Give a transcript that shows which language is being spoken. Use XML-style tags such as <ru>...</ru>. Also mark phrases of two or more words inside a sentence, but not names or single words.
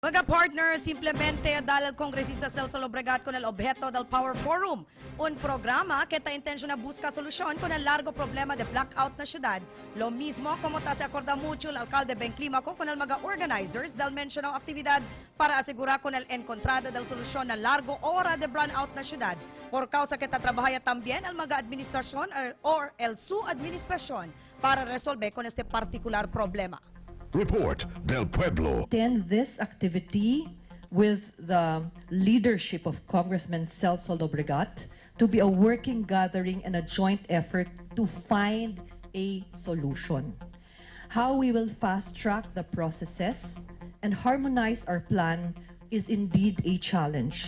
<cbk>Mga partner, simplemente dal Kongresista Celso Lobregat con el objeto del Power Forum, un programa que ta intensyon na busca solusyon con el largo problema de blackout na syudad. Lo mismo como ta se acorda mucho el alcalde Ben Climaco con el mga organizers del mencionado actividad para asegurar con el encontrada del solusyon na largo hora de brownout na syudad. Por causa que ta trabajaya también el mga administrasyon or el su administrasyon para resolver con este particular problema. Report del Pueblo.</cbk> <en>Attend this activity with the leadership of Congressman Celso Lobregat to be a working gathering and a joint effort to find a solution. How we will fast-track the processes and harmonize our plan is indeed a challenge.</en>